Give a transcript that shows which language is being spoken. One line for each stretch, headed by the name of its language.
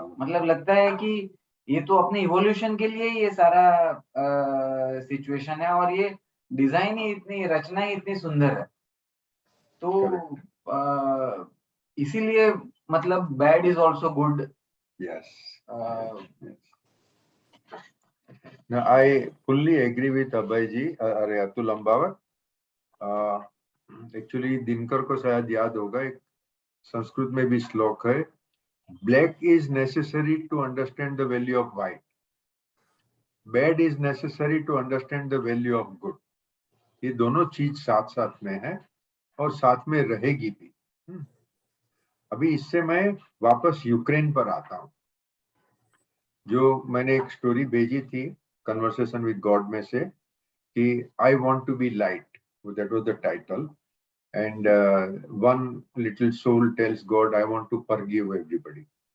Hindi: मतलब लगता है कि ये तो अपने इवोल्यूशन के लिए ये सारा सिचुएशन है और ये डिजाइन ही इतनी, रचना ही इतनी सुंदर है। तो इसीलिए मतलब
English: Bad is also good. Yes. Now, I fully agree with Abhay ji, अरे अतुल अम्बावत।
Hindi: एक्चुअली दिनकर को शायद याद होगा, एक संस्कृत में भी श्लोक है,
English: Black is necessary to understand the value of white. Bad is necessary to understand the value of good.
Hindi: ये दोनों चीज साथ साथ में है और साथ में रहेगी भी। अभी इससे मैं वापस यूक्रेन पर आता हूँ। जो मैंने एक स्टोरी भेजी थी कन्वर्सेशन विद गॉड में से कि
English: I want to be light, that was the title, and one little soul tells God I want to forgive everybody.